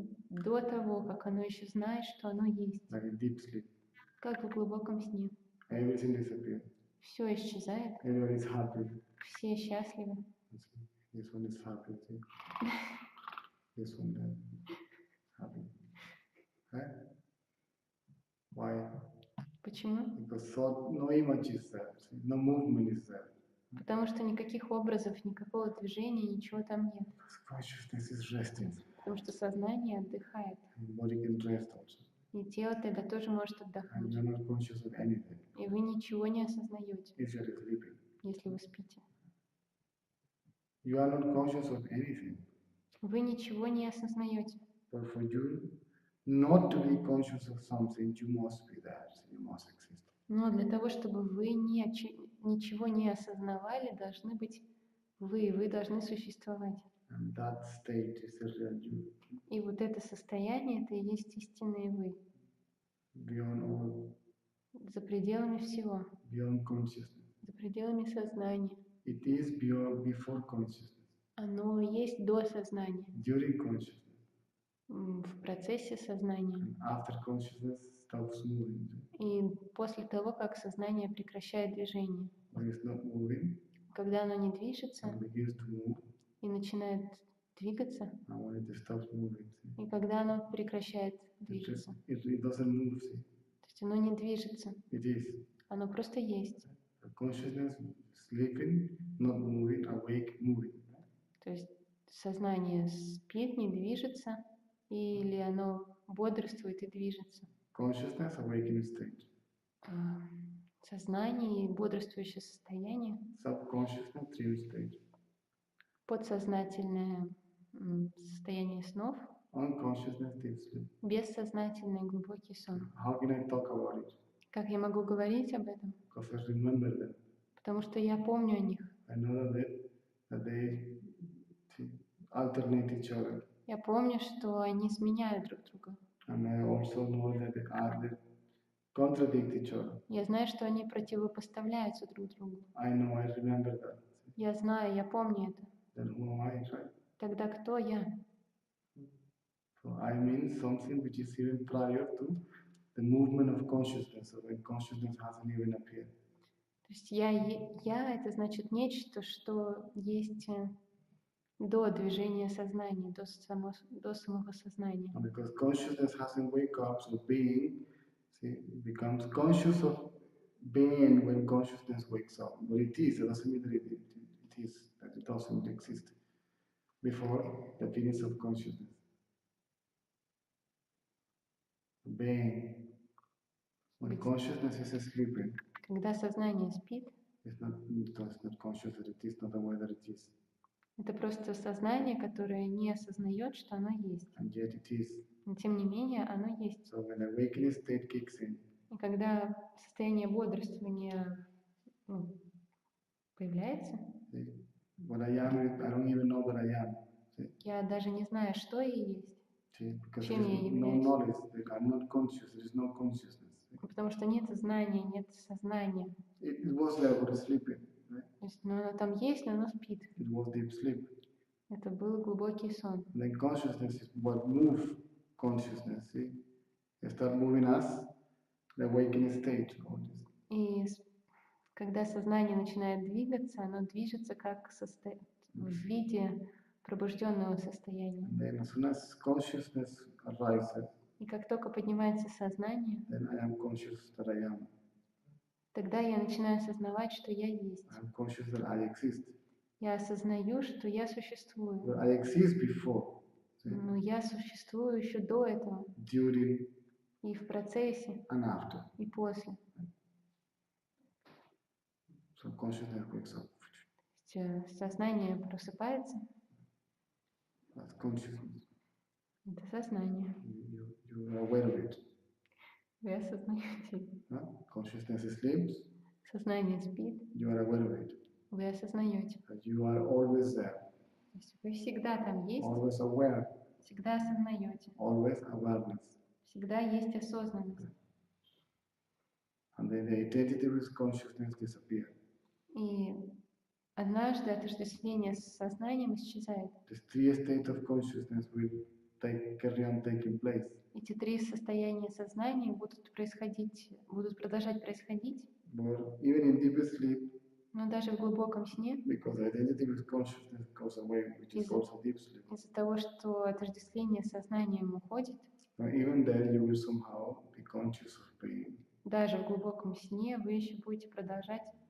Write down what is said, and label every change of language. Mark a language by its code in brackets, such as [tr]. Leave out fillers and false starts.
[ru] До того, как оно еще знает, что оно есть. [en] Like a deep sleep. [ru] Как в глубоком сне. [en] Everything disappears. [ru] Все исчезает. [en] Everyone is happy. [ru] Все счастливы. [en] This one is happy. See? This one is happy. Okay? Why? [ru] Почему? [en] Because thought, no image is there. See? No movement is there. [ru] Потому что никаких образов, никакого движения, ничего там нет. [en] Consciousness is resting. [ru] Потому что сознание отдыхает. [en] And body can rest also. [ru] И тело тогда тоже может [en] And [ru] отдохнуть. [en] you're not conscious of anything. [ru] И вы ничего не осознаете, [en] If you're sleeping. [ru] если вы спите. [en] You are not conscious of anything. [ru] Вы ничего не осознаете. [en] But for you not to be conscious of something, you must be there. So you must exist. [ru] Но для того, чтобы вы ничего не осознавали, должны быть вы должны существовать. [en] And that state is the real you. [ru] И вот это состояние, это и есть истинные вы. [en] Beyond all. [ru] За пределами всего. [en] Beyond consciousness. [ru] За пределами сознания. [en] It is before consciousness. [ru] Оно есть до сознания. [en] During consciousness. [ru] В процессе сознания. [en] And after consciousness stops moving. [ru] И после того, как сознание прекращает движение. [en] When it's not moving. [ru] Когда оно не движется. [en] And begins to move. [ru] И начинает двигаться. [en] And when it stops moving. [ru] И когда оно прекращает двигаться. [en] It doesn't move. See? [ru] То есть оно не движется. [en] It is. [ru] Оно просто есть. [en] Consciousness sleeping, not moving, awake, moving. [ru] То есть сознание спит, не движется, или оно бодрствует и движется. [en] Consciousness, awakening state. [ru] Сознание и бодрствующее состояние. [en] Subconsciousness, dream state. [ru] Подсознательное состояние снов. [en] Unconsciousness, deep sleep. [ru] Бессознательный глубокий сон. [en] How can I talk about it? [ru] Как я могу говорить об этом? [en] Because I remember them. [ru] Потому что я помню о них. [en] I know that they alternate each other. [ru] Я помню, что они сменяют друг друга. [en] And I also know that they contradict each other. [ru] Я знаю, что они противопоставляются друг другу. [en] I know, I remember that. [ru] Я знаю, я помню это. [en] Then who am I, right? [ru] Тогда кто я? [en] So I mean something which is even prior to the movement of consciousness, so when consciousness hasn't even appeared. [ru] То есть я это значит нечто, что есть до движения сознания, до самого сознания. [en] And because consciousness hasn't wake up, so being becomes conscious of being when consciousness wakes up. But it is, it doesn't mean that it is, that it doesn't exist before the appearance of consciousness. Being, when consciousness is sleeping, [ru] когда сознание спит, [en] it's not conscious that it is, not aware that it is. [ru] Это просто сознание, которое не осознает, что оно есть. [en] And yet it is. [ru] Но тем не менее, оно есть. [en] So when awakening state kicks in, [ru] и когда состояние бодрствования появляется, [en] what I am, I don't even know what I am. [ru] Я даже не знаю, что я есть. [en] Because [ru] Чем я [en] no [ru] являюсь. [en] knowledge, I'm not conscious, there is no consciousness. [ru] Потому что нет знания, нет сознания. [en] It was there, but it's sleeping. Right? [ru] То есть, оно там есть, но оно спит. [en] It was deep sleep. [ru] Это был глубокий сон. [en] Then consciousness is what moves consciousness, see? They start moving us, the awakening state, all this. [ru] И когда сознание начинает двигаться, оно движется как в виде пробужденного состояния. [en] And then as soon as consciousness arises, [ru] И как только поднимается сознание, [en] then I am conscious that I am. [ru] тогда я начинаю осознавать, что я есть. [en] I am conscious that I exist. [ru] Я осознаю, что я существую. [en] But I exist before, see? [ru] Но я существую еще до этого, [en] During [ru] и в процессе, [en] and after. [ru] и после. [en] So consciousness wakes up. [ru] То есть, сознание просыпается, [en] That's consciousness. [ru] это сознание. [en] You are aware of it. [ru] Вы осознаете. [en] Consciousness sleeps, [ru] Сознание спит, [en] you are aware of it. [ru] вы осознаете. [en] You are always there, [ru] То есть вы всегда там есть, [en] always aware, [ru] всегда осознаете, [en] always awareness. [ru] всегда есть осознанность. [en] And then the identity with consciousness disappears. [ru] И однажды отождествление с сознанием исчезает. [en] These three states of consciousness will carry on taking place. [ru] Эти три состояния сознания будут продолжать происходить. [en] But even in deep sleep, [ru] Но даже в глубоком сне, [en] because identity with consciousness goes away, which is also deep sleep. [ru] из-за того, что отождествление с сознанием уходит, [en] But even there, you will somehow be conscious of being. [ru] даже в глубоком сне вы еще будете продолжать